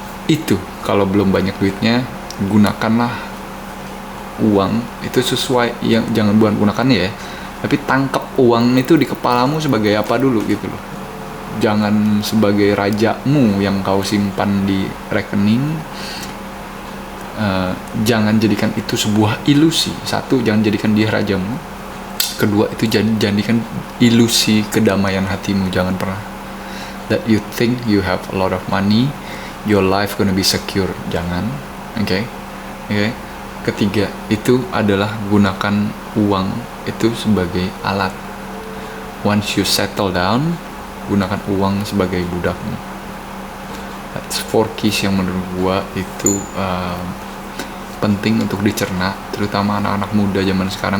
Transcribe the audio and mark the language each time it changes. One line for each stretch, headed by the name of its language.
Indonesian: Itu kalau belum banyak duitnya, gunakanlah uang itu sesuai, yang jangan gunakannya ya, tapi tangkap uang itu di kepalamu sebagai apa dulu gitu loh. Jangan sebagai rajamu yang kau simpan di rekening. Jangan jadikan itu sebuah ilusi. Satu, jangan jadikan dia rajamu. Kedua, itu jadikan ilusi kedamaian hatimu. Jangan pernah
English: that you think you have a lot of money, your life gonna be secure.
Indonesian: Jangan. Oke. Ketiga, itu adalah gunakan uang itu sebagai alat.
English: Once you settle down,
Indonesian: gunakan uang sebagai budakmu.
English: That's 4 keys
Indonesian: yang menurut gua itu penting untuk dicerna, terutama anak-anak muda zaman sekarang.